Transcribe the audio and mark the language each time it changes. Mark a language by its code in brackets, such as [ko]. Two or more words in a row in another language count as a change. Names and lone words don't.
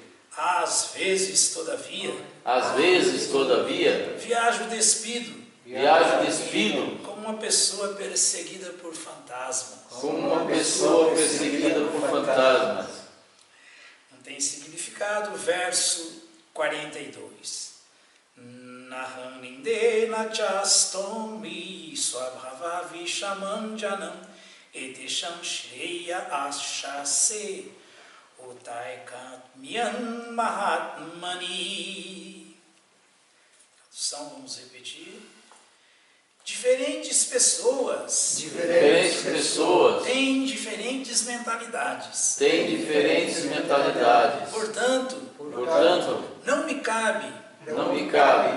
[pt] Às vezes, todavia, Às vezes, todavia, viajo despido, viajo despido, como uma pessoa perseguida por fantasmas. como uma pessoa perseguida por fantasmas. Não tem significado, verso 42. [sa] नाहं निन्दे न च स्तौमि स्वभावविषमं जनम् एतेषां श्रेय आशासे उतैकात्म्यं महात्मनि. [pt] Tradução, vamos repetir. Diferentes pessoas Diferentes pessoas têm diferentes mentalidades. têm diferentes mentalidades. Portanto, não me cabe não me cabe